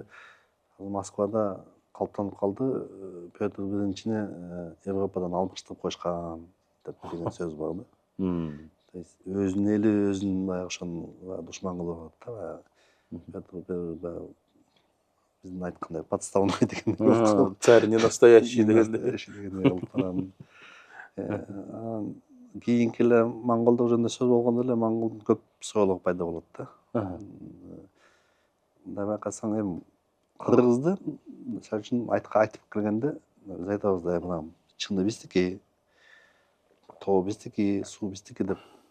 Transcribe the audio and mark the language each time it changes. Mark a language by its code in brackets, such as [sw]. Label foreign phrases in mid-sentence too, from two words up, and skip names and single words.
[ky] Москвада калыптанып калды, Петр биринчини Европадан алмаштырып коюшкан деп деген сөз бар да. [ru] То есть [ky] өзүнүн эли өзүн баягы ошону душман кылып атат да. Петр биздин айткандай подставной деген. [ru] Царь не настоящий дегенде. [ky] Кийинки эле монголдор жөнүндө сөз болгондо эле монголдун көп соолугу пайда болот да. Мындай байкасаң, эми кыргызды мисалы үчүн айтып келгенде биз айтабыз да, мына чыңды биздики, тоо биздики, суу биздики деп.